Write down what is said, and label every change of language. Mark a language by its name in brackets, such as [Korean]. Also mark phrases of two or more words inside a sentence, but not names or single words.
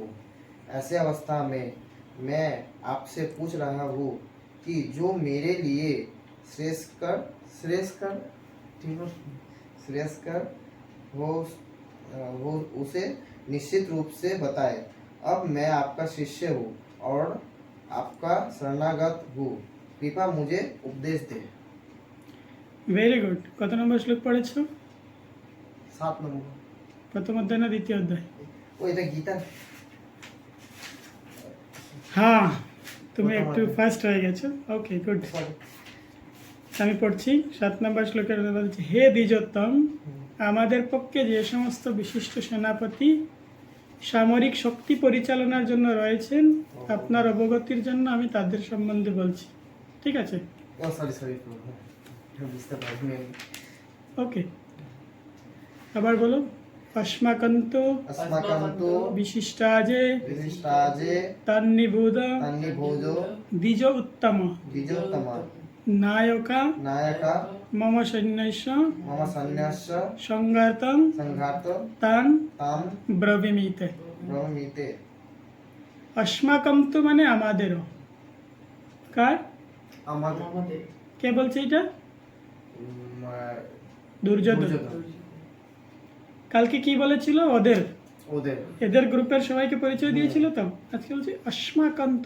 [Hindi] ऐसे अवस्था में मैं आपसे पूछ रहा हूँ कि जो मेरे लिए श्रेयस्कर हो उसे निश्चित रूप से बताए। अब मैं आपका शिष्य हूँ और आपका शरणागत हूँ, कृपा मुझे उपदेश दे। [English] Very good. [Bangla] কত নম্বর শ্লোক পড়েছো? 7 নম্বর। প্রথম অধ্যায় না দ্বিতীয় অধ্যায়? ও এটা গীতা। হ্যাঁ, তুমি একটু ফাস্ট হয়ে গেছো। [English] Okay, good. [Bangla] আমি পড়ছি 7 নম্বর শ্লোকের অনুবাদ হচ্ছে, হে দ্বিজোত্তম, আমাদের পক্ষে যে সমস্ত বিশিষ্ট সেনাপতি সামরিক শক্তি পরিচালনার জন্য রয়েছেন, আপনার অবগতির জন্য আমি তাদের সম্বন্ধে বলছি। ঠিক আছে? ওকে, আবার বলো। [Sanskrit] अस्माकन्तु विशिष्टाजे तन्निबोध द्विज उत्तम नायका मम सैन्यस्य संघार्तं तान् ब्रवीमीते। [Bangla] अस्माकन्तु মানে আমাদেরও। কার? আমাদের। কে বলছে এটা? দুর্যোধন। দুর্যোধন। কালকে কি বলেছিল? ওদের ওদের এদের গ্রুপের সবাইকে পরিচয় দিয়েছিল তো, আজকে বলছে অস্মাকান্তু।